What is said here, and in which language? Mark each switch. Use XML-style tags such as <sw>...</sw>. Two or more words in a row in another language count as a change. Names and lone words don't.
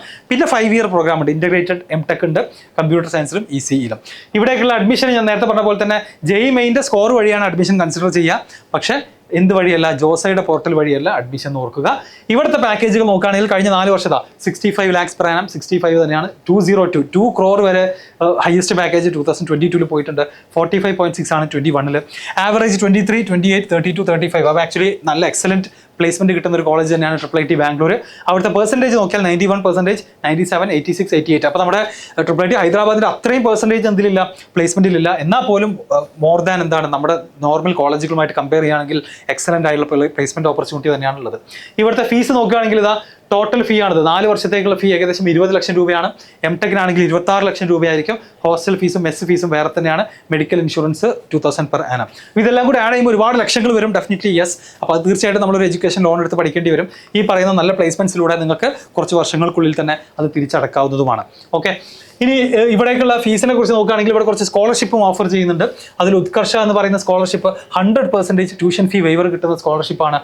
<ml>പിന്നെ</ml> <en>5 year program</en> <ml>ഉണ്ട്,</ml> <en>integrated MTech</en> <ml>ഉണ്ട്, കമ്പ്യൂട്ടർ സയൻസിലും ECEയിലും. ഇവിടേക്കുള്ള അഡ്മിഷൻ ഞാൻ നേരത്തെ പറഞ്ഞ പോലെ തന്നെ JEE മെയിൻ്റെ സ്കോർ വഴിയാണ് അഡ്മിഷൻ കൺസിഡർ ചെയ്യുക. പക്ഷേ എന്ത് വഴിയല്ല, ജോസയുടെ പോർട്ടൽ വഴിയല്ല അഡ്മിഷൻ ഓർക്കുക. ഇവിടുത്തെ പാക്കേജുകൾ നോക്കുകയാണെങ്കിൽ കഴിഞ്ഞ 4 വർഷത്തെ 65</ml> <en>lakhs per annum,</en> <ml>65 തന്നെയാണ്. 2 crore വരെ</ml> <en>highest package</en> <ml>2022 പോയിട്ടുണ്ട്. 45.6 ആണ് 21. ആവറേജ് 23, 28, 32, 35. അപ്പോൾ ആക്ച്വലി നല്ല</ml> <en>excellent placement</en> <ml>കിട്ടുന്ന ഒരു കോളേജ് തന്നെയാണ് IIIT ബാംഗ്ലൂർ. അവിടുത്തെ പെർസെൻറ്റേജ് നോക്കിയാൽ 91%, 97, 86, 88. അപ്പോൾ നമ്മുടെ IIIT ഹൈദരാബാദിൻ്റെ അത്രയും പെർസെൻറ്റേജ് എന്തിലില്ല, പ്ലേസ്മെന്റിലില്ല. എന്നാൽ പോലും</ml> <en>more than</en> <ml>എന്താണ് നമ്മുടെ നോർമൽ കോളേജുകളുമായിട്ട് കമ്പയർ ചെയ്യുകയാണെങ്കിൽ എക്സലന്റ് ആയിട്ടുള്ള</ml> <en>placement opportunity</en> <ml>തന്നെയാണുള്ളത്. ഇവിടുത്തെ ഫീസ് നോക്കുകയാണെങ്കിൽ ഇതാ</ml> <en>total fee</en> <ml>ആണിത്. 4 വർഷത്തേക്കുള്ള ഫീ ഏകദേശം 20 ലക്ഷം രൂപയാണ്. MTechനാണെങ്കിൽ 26 ലക്ഷം രൂപയായിരിക്കും. ഹോസ്റ്റൽ ഫീസും മെസ് ഫീസും വേറെ തന്നെയാണ്.</ml> <en>medical insurance 2000 per annum.</en> <ml>ഇതെല്ലാം കൂടി ആഡ് ചെയ്യുമ്പോൾ ഒരുപാട് ലക്ഷങ്ങൾ വരും.</ml> <en>definitely yes.</en> <ml>അപ്പോൾ അത് തീർച്ചയായിട്ടും നമ്മളൊരു</ml> <en>education loan</en> <ml>എടുത്ത് പഠിക്കേണ്ടി വരും. ഈ പറയുന്ന നല്ല പ്ലേസ്മെന്റ്സിലൂടെ നിങ്ങൾക്ക് കുറച്ച് വർഷങ്ങൾക്കുള്ളിൽ തന്നെ അത് തിരിച്ചടക്കാവുന്നതുമാണ്. ഓക്കെ. ഇനി ഇവിടേക്കുള്ള ഫീസിനെ കുറിച്ച് നോക്കുകയാണെങ്കിൽ ഇവിടെ കുറച്ച് സ്കോളർഷിപ്പും ഓഫർ ചെയ്യുന്നുണ്ട്. അതിൽ ഉത്കർഷ എന്ന് പറയുന്ന സ്കോളർഷിപ്പ് 100%</ml> <en>tuition fee waiver</en> <ml>കിട്ടുന്ന സ്കോളർഷിപ്പാണ്.</ml>